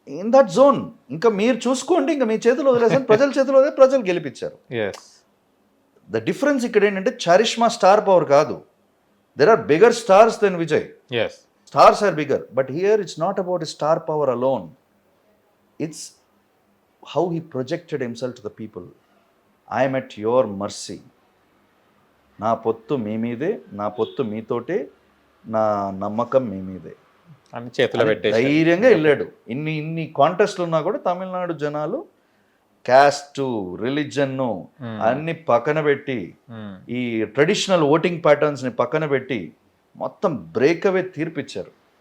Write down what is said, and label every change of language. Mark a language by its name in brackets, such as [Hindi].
[English] In that zone. [Telugu] ఇంకా మీరు చూసుకోండి, ఇంకా మీ చేతిలో వదిలేసాను, ప్రజల చేతిలో వదిలే, ప్రజలు గెలిపించారు. [English] the difference [Telugu] ఇక్కడ ఏంటంటే [English] Charisma star power కాదు. There are bigger stars than Vijay. Stars are bigger, but here it's not about star power alone. It's how he projected himself to the people. I am at your mercy. [Telugu] నా పొత్తు మీ మీదే, నా పొత్తు మీతోటే, నా నమ్మకం మీ మీదే అని చేతిలో పెట్టి ధైర్యంగా వెళ్ళాడు. ఇన్ని కాంటెస్ట్లు ఉన్నా కూడా తమిళనాడు జనాలు క్యాస్ట్, రిలీజన్ అన్ని పక్కన పెట్టి, ఈ ట్రెడిషనల్ ఓటింగ్ ప్యాటర్న్స్ని పక్కన పెట్టి మొత్తం బ్రేక్అవే తీర్పిచ్చారు.